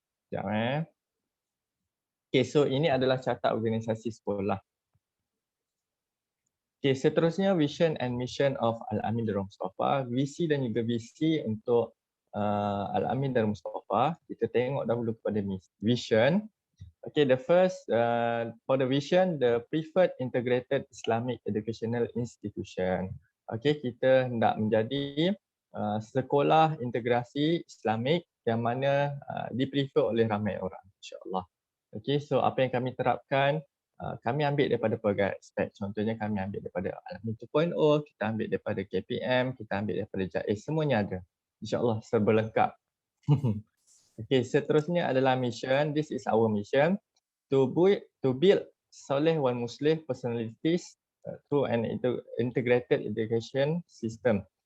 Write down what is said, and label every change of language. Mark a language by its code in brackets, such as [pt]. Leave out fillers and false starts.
[ms] Sekejap Okay, so ini adalah carta organisasi sekolah. [en] Okay, [ms] seterusnya [en] vision and mission of Al-Amin Darul Mustafa. [ms] Visi dan juga visi untuk Al-Amin Darul Mustafa. Kita tengok dahulu kepada vision. [en] Okay, the first for the vision, the preferred integrated Islamic educational institution. [ms] Okay, kita hendak menjadi sekolah integrasi Islamik yang mana diprefer oleh ramai orang, insya-Allah. Okay, so apa yang kami terapkan, kami ambil daripada pelbagai aspek. Contohnya kami ambil daripada Al-Amin 2.0, kita ambil daripada KPM, kita ambil daripada JAIS, semuanya ada. InsyaAllah serba lengkap. Okay, seterusnya adalah mission. [en] This is our mission. To build soleh wal muslih personalities through an integrated education system.